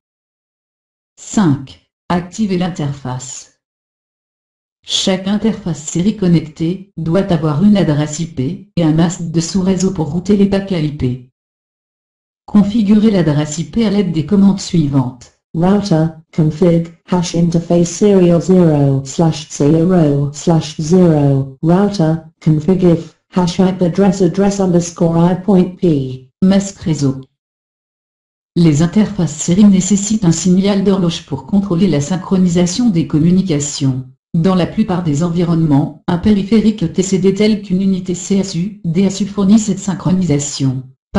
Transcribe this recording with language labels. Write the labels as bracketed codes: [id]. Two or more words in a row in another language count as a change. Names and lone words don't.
[fr] 5. Activez l'interface. Chaque interface série connectée doit avoir une adresse IP et un masque de sous-réseau pour router les paquets IP. Configurez l'adresse IP à l'aide des commandes suivantes. [en] Router, config, hash interface serial 0/0/0. Router, config if, hash IP address underscore I.P. [fr] Masque réseau. Les interfaces série nécessitent un signal d'horloge pour contrôler la synchronisation des communications. Dans la plupart des environnements, un périphérique TCD tel qu'une unité CSU, DSU fournit cette synchronisation.